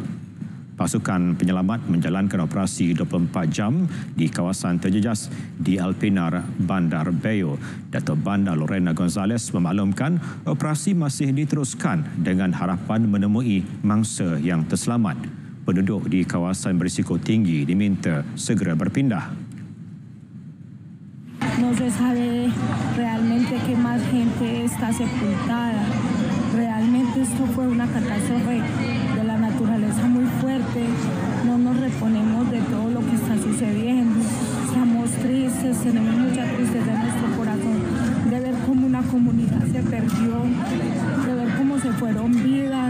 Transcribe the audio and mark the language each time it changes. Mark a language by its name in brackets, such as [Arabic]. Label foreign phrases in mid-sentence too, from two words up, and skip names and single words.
[Malay] Pasukan penyelamat menjalankan operasi 24 jam di kawasan terjejas di El Pinar, Bandar Bayo. Datuk Bandar Lorena Gonzalez memaklumkan operasi masih diteruskan dengan harapan menemui mangsa yang terselamat. Penduduk di kawasan berisiko tinggi diminta segera berpindah. [Spanish] No se sabe realmente qué más gente está sepultada. Realmente esto fue una catástrofe de la naturaleza muy fuerte. No nos reponemos de todo lo que está sucediendo. Estamos tristes, tenemos mucha tristeza en nuestro corazón de ver cómo una comunidad se perdió, de ver cómo se fueron vidas.